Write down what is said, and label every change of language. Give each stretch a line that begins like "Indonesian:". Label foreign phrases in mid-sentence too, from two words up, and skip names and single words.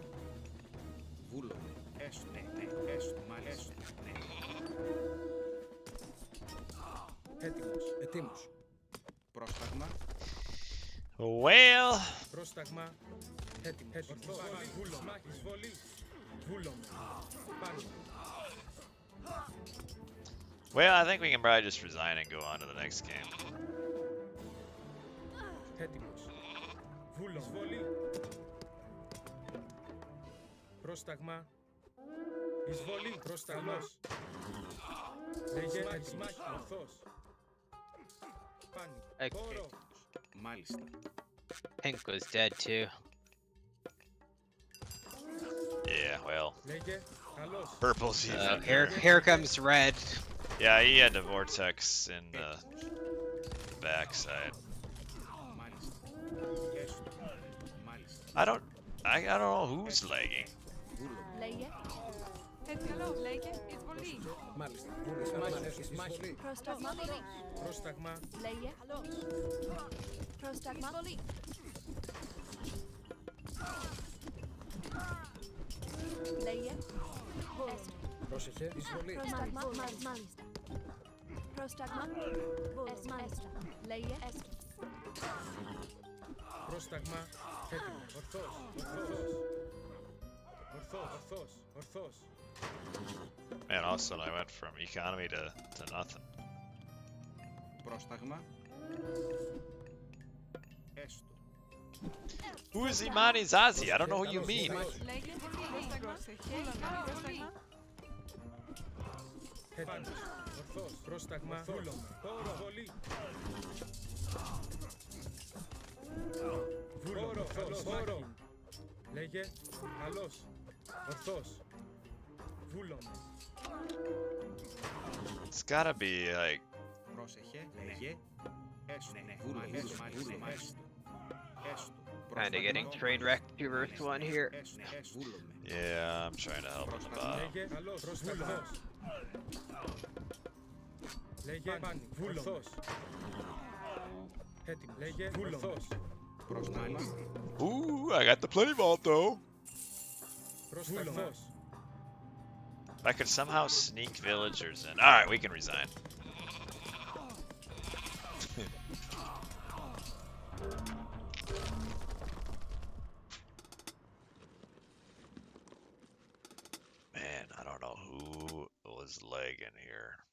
Greek: Βούλομαι. Έστω. Μάλιστα. Έτοιμος. Πρόσταγμα.
English: Well,
Greek: Πρόσταγμα. Έτοιμος. Βούλομαι. Εισβολή. Βούλομαι. Πάνω.
English: well, I think we can probably just resign and go on to the next game.
Greek: Έτοιμος. Βούλο. Εισβολή. Πρόσταγμα. Εισβολή. Πρόσταγμα. Λέγε. Ισμάχη. Ορθός. Πάνι.
English: Okay.
Greek: Χώρο. Μάλιστα.
English: Pink was dead too. Yeah, well,
Greek: Λέγε. Καλώς.
English: purple's even. Here comes red. Yeah, he had the vortex in the backside.
Greek: Μάλιστα. Έστω. Μάλιστα.
English: I don't know who's lagging.
Greek: Λέγε. Καλώς. Λέγε. Εισβολή. Μάλιστα. Ισμάχη. Πρόσταγμα. Πρόσταγμα. Λέγε. Πρόσταγμα. Λέγε. Πρόσεχε. Εισβολή. Πρόσταγμα. Μάλιστα. Πρόσταγμα. Μάλιστα. Λέγε. Πρόσταγμα. Έτοιμος. Ορθός.
English: Man, all of a sudden I went from economy to nothing.
Greek: Πρόσταγμα. Έστω.
English: Who is Imani Zazi? I don't know who you mean.
Greek: Λέγε. Πρόσταγμα. Έτοιμος. Ορθός. Πρόσταγμα. Βούλομαι. Εισβολή. Χώρο. Λέγε. Καλώς. Ορθός. Βούλομαι.
English: It's gotta be like,
Greek: Πρόσεχε. Λέγε. Έστω. Βούλομαι. Έστω.
English: Kinda getting train wrecked 2 versus 1 here.
Greek: Βούλομαι.
English: yeah, I'm trying to help on the bottom.
Greek: Λέγε. Καλώς. Πρόσταγμα. Λέγε. Ορθός. Έτοιμο. Λέγε. Ορθός. Πρόσταγμα.
English: Ooh, I got the plenty vault though.
Greek: Πρόσταγμα.
English: If I could somehow sneak villagers in. Alright, we can resign. Man, I don't know who was lagging here.